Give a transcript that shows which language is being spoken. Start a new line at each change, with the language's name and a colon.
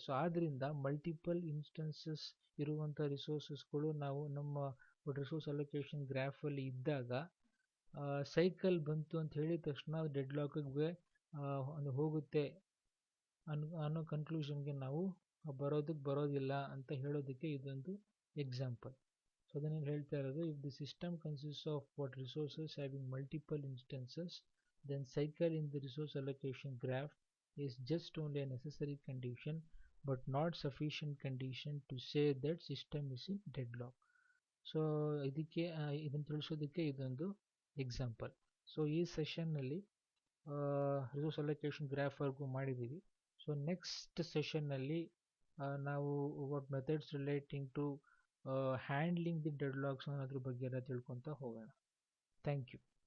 Kannada: So ಆದ್ದರಿಂದ multiple instances ಇರುವಂಥ ರಿಸೋರ್ಸಸ್ಗಳು ನಾವು ನಮ್ಮ ರಿಸೋರ್ಸ್ ಅಲೋಕೇಶನ್ ಗ್ರಾಫಲ್ಲಿ ಇದ್ದಾಗ ಸೈಕಲ್ ಬಂತು ಅಂತ ಹೇಳಿದ ತಕ್ಷಣ ಡೆಡ್ ಲಾಕಿಗೆ ಹೋಗುತ್ತೆ ಅನ್ನೋ ಕನ್ಕ್ಲೂಷನ್ಗೆ ನಾವು ಬರೋದಿಲ್ಲ ಅಂತ ಹೇಳೋದಕ್ಕೆ ಇದೊಂದು ಎಕ್ಸಾಂಪಲ್. ಸೊ ಅದನ್ನೇನು ಹೇಳ್ತಾ ಇರೋದು,
English: If the system consist of what resources having multiple instances, then cycle in the resource allocation graph is just only a necessary condition but not sufficient condition to say that system is in deadlock.
Kannada: So ಇದನ್ನು ತಿಳಿಸೋದಕ್ಕೆ ಇದೊಂದು example. So ಈ ಸೆಷನ್ನಲ್ಲಿ resource allocation ಗ್ರಾಫ್ವರೆಗೂ ಮಾಡಿದ್ದೀವಿ. So next ಸೆಷನ್ನಲ್ಲಿ ನಾವು
English: what methods relating to handling the deadlocks
Kannada: ಅನ್ನೋದ್ರ ಬಗ್ಗೆ ಎಲ್ಲ ತಿಳ್ಕೊತಾ ಹೋಗೋಣ.
English: Thank you.